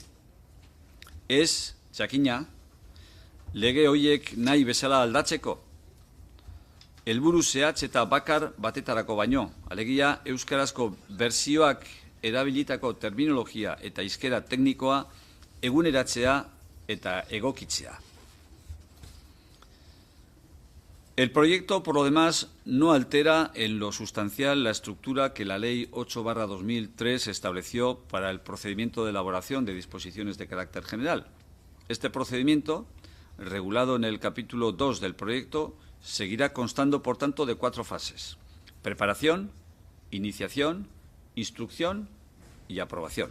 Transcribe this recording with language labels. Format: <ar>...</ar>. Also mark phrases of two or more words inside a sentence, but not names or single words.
<eu>Ez, jakina, lege horiek nahi bezala aldatzeko, helburu zehatz eta bakar batetarako baino, alegia euskarazko berzioak erabilitako terminologia eta hizkera teknikoa eguneratzea eta egokitzea.</eu> <es>El proyecto, por lo demás, no altera en lo sustancial la estructura que la Ley 8/2003 estableció para el procedimiento de elaboración de disposiciones de carácter general. Este procedimiento, regulado en el capítulo 2 del proyecto, seguirá constando, por tanto, de 4 fases: preparación, iniciación, instrucción y aprobación.</es>